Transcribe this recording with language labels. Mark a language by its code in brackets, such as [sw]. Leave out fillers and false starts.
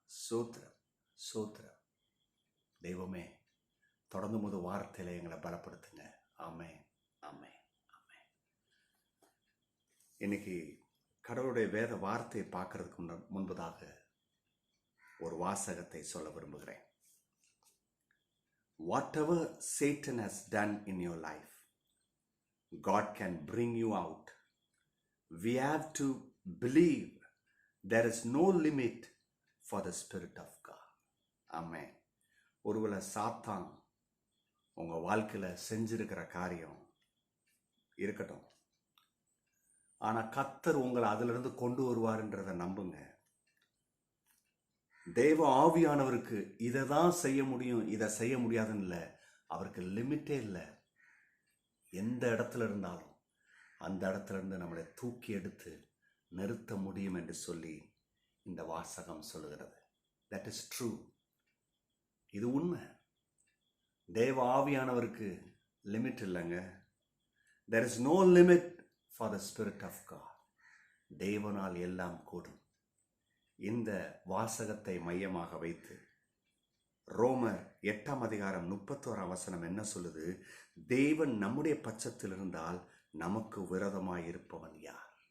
[ta] ஸ்தோத்திரம், ஸ்தோத்திரம். தெய்வமே, தொடர்ந்து முது வார்த்தையில எங்களை பலப்படுத்துங்க. ஆமென், ஆமென், ஆமென். இன்னைக்கு கடவுளுடைய வேத வார்த்தையை பார்க்கறதுக்கு முன்பதாக ஒரு வாசகத்தை சொல்ல விரும்புகிறேன். [en] Whatever Satan has done in your life, God can bring you out. We have to believe there is no limit for the Spirit of God. Amen. [ta] ஒருவேளை சாத்தான் உங்கள் வாழ்க்கையில் செஞ்சிருக்கிற காரியம் இருக்கட்டும், ஆனால் கர்த்தர் உங்களை அதிலிருந்து கொண்டு வருவார்ன்றதை நம்புங்க. தேவ ஆவியானவருக்கு இதை தான் செய்ய முடியும், இதை செய்ய முடியாதுன்னு இல்லை. அவருக்கு லிமிட்டே இல்லை. எந்த இடத்துல இருந்தாலும் அந்த இடத்துல இருந்து நம்மளை தூக்கி எடுத்து நிறுத்த முடியும் என்று சொல்லி இந்த வாசகம் சொல்லுகிறது. [en] That is true. [ta] இது உண்மை. தேவ ஆவியானவருக்கு லிமிட் இல்லைங்க. [en] there is no limit for the Spirit of God. [ta] தேவனால் எல்லாம் கூடும். இந்த வாசகத்தை மையமாக வைத்து ரோமர் 8:31 என்ன சொல்லுது? தேவன் நம்முடைய பட்சத்தில் இருந்தால் நமக்கு விரோதமாய் இருப்பவன் யார்?